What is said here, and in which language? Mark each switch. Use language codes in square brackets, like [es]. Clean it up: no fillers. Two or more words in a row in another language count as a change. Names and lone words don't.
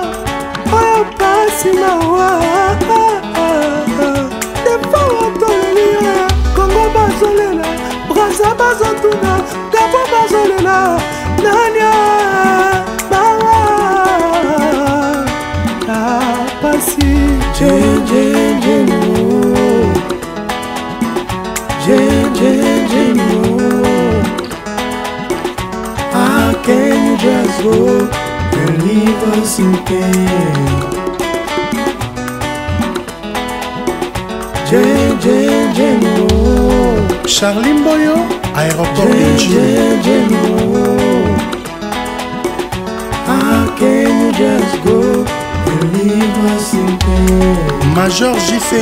[ln] Oyo pasi mawa. Defao toleli yo Congo bazolela. Braza bazotuna Gabo bazolela. Nanya mawa pasi [en] How can you just go and leave us in pain? [fr] Charlie Mboyo, aéroport de [en] How can you just go and leave us in pain? Major J.C.